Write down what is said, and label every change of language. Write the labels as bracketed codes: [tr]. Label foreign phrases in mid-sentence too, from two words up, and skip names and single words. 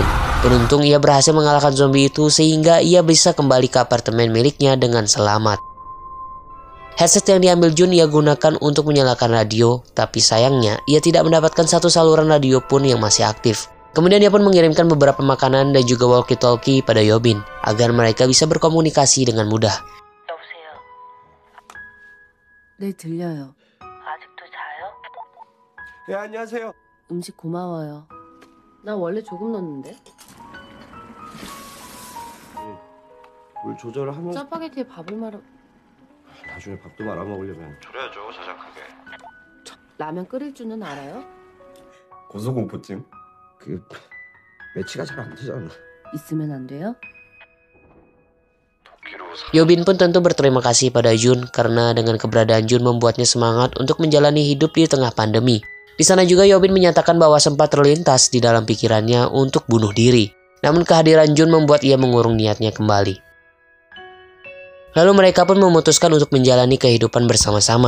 [id] Beruntung ia berhasil mengalahkan zombie itu sehingga ia bisa kembali ke apartemen miliknya dengan selamat. Headset yang diambil Jun ia gunakan untuk menyalakan radio, tapi sayangnya ia tidak mendapatkan satu saluran radio pun yang masih aktif. Kemudian dia pun mengirimkan beberapa makanan dan juga walkie-talkie pada Yobin agar mereka bisa berkomunikasi dengan mudah. [ko] 네, 들려요. 아직도 자요? 예, 안녕하세요. 음식 고마워요. 나 원래 조금 넣는데? 물 조절을 하면서 짜파게티에 밥을 말아... 나중에 밥도 말아 먹으려면 졸여야죠, 자작하게. 라면 끓일 줄은 알아요? 고소공포증? 매치가 잘 안 되잖아. 있으면 안 돼요? [id] Yobin pun tentu berterima kasih pada Jun karena dengan keberadaan Jun membuatnya semangat untuk menjalani hidup di tengah pandemi. Di sana juga Yobin menyatakan bahwa sempat terlintas di dalam pikirannya untuk bunuh diri. Namun kehadiran Jun membuat ia mengurung niatnya kembali. Lalu mereka pun memutuskan untuk menjalani kehidupan bersama-sama.